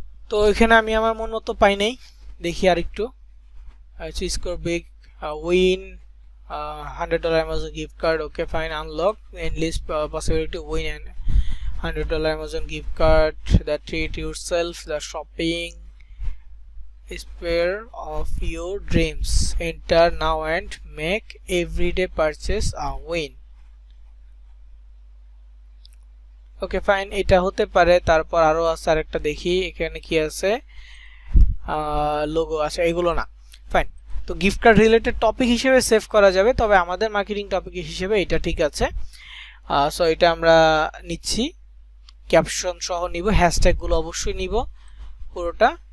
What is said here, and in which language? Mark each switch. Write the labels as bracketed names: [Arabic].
[Bangla] তো এখানে আমি আমার মন মতো পাই নাই, দেখি আর একটু। [English] Score big, win $100 Amazon gift card. Okay, fine. Unlock endless possibility to win an $100 Amazon gift card. The treat yourself, the shopping spare of your dreams. Enter now and make everyday purchase a win. [Bangla] Okay, fine, এটা হতে পারে। তারপর আরো আছে আরেকটা, দেখি এখানে কি আছে, লোগো আছে, এগুলো না। ফাইন, তো গিফট কার্ড রিলেটেড টপিক হিসেবে সেভ করা যাবে, তবে আমাদের মার্কেটিং টপিক হিসেবে এটা ঠিক আছে। সো এটা আমরা নিচ্ছি, ক্যাপশন সহ নিব, হ্যাশট্যাগুলো অবশ্যই নিব পুরোটা।